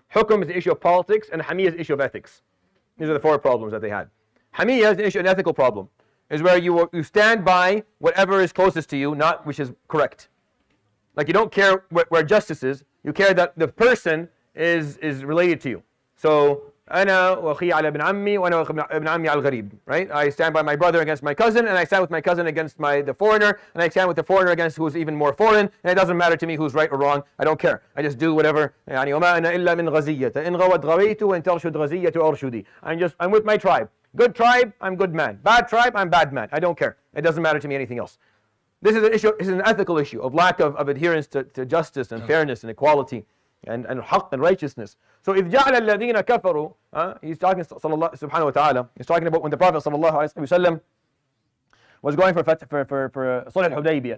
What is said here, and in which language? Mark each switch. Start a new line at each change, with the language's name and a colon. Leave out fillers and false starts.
English: Hukum is an issue of politics, and Hamiyya is an issue of ethics. These are the 4 problems that they had. Hamiyya is an issue, an ethical problem, is where you stand by whatever is closest to you, not which is correct. Like you don't care where justice is, you care that the person is related to you.
Arabic: So, أنا وأخي على ابن عمي وأنا وابن عمي على الغريب, right?
English: I stand by my brother against my cousin, and I stand with my cousin against the foreigner, and I stand with the foreigner against who's even more foreign, and it doesn't matter to me who's right or wrong. I don't care. I just do whatever.
Arabic: يعني وما أنا إلا من غزية إن غوت غويت وإن ترشد غزية أرشدي.
English: I'm with my tribe. Good tribe, I'm good man. Bad tribe, I'm bad man. I don't care. It doesn't matter to me anything else. This is an issue. This is an ethical issue of lack of adherence to justice and fairness and equality and haqq and righteousness. So
Arabic: إذ جعل الذين كفروا,
English: he's talking subhanahu wa ta'ala, he's talking about when the Prophet sallallahu alaihi wasallam was going for Sulh al-Hudaybiyah.